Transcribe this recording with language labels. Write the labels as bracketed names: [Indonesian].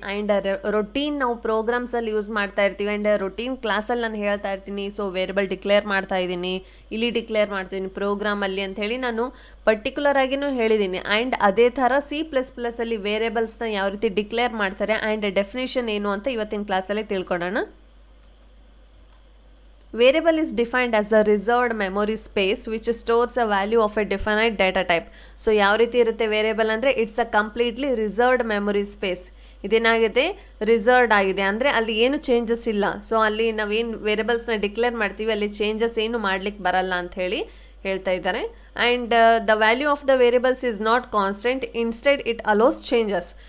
[Kannada] And routine ನಾವು ಪ್ರೋಗ್ರಾಮ್ಸಲ್ಲಿ use ಮಾಡ್ತಾ ಇರ್ತೀವಿ. ಆ್ಯಂಡ್ ರೊಟೀನ್ ಕ್ಲಾಸಲ್ಲಿ ನಾನು ಹೇಳ್ತಾ ಇರ್ತೀನಿ, ಸೊ ವೇರಿಯಬಲ್ ಡಿಕ್ಲೇರ್ ಮಾಡ್ತಾ ಇದ್ದೀನಿ, ಇಲ್ಲಿ ಡಿಕ್ಲೇರ್ ಮಾಡ್ತೀನಿ ಪ್ರೋಗ್ರಾಮಲ್ಲಿ ಅಂತ ಹೇಳಿ ನಾನು ಪರ್ಟಿಕ್ಯುಲರ್ ಆಗಿನೂ ಹೇಳಿದ್ದೀನಿ. ಆ್ಯಂಡ್ ಅದೇ ಥರ C++ ಅಲ್ಲಿ ವೇರಿಯಬಲ್ಸ್ನ ಯಾವ ರೀತಿ ಡಿಕ್ಲೇರ್ ಮಾಡ್ತಾರೆ ಆ್ಯಂಡ್ ಡೆಫಿನೇಷನ್ ಏನು ಅಂತ ಇವತ್ತಿನ ಕ್ಲಾಸಲ್ಲಿ ತಿಳ್ಕೊಳ್ಳೋಣ. [English] Variable is defined as a reserved memory space which stores a value of a definite data type. [Kannada] So ಯಾವ ರೀತಿ ಇರುತ್ತೆ ವೇರಿಯಬಲ್ ಅಂದರೆ [English] It's a completely reserved memory space. [Kannada] ಇದೇನಾಗಿದೆ, reserved ಆಗಿದೆ ಅಂದರೆ ಅಲ್ಲಿ ಏನು ಚೇಂಜಸ್ ಇಲ್ಲ. ಸೊ ಅಲ್ಲಿ ನಾವೇನು ವೇರಿಯಬಲ್ಸ್ನ ಡಿಕ್ಲೇರ್ ಮಾಡ್ತೀವಿ ಅಲ್ಲಿ ಚೇಂಜಸ್ ಏನು ಮಾಡ್ಲಿಕ್ಕೆ ಬರಲ್ಲ ಅಂತ ಹೇಳಿ ಹೇಳ್ತಾ ಇದ್ದಾರೆ. [English] And the value of the variables is not constant, instead it allows changes.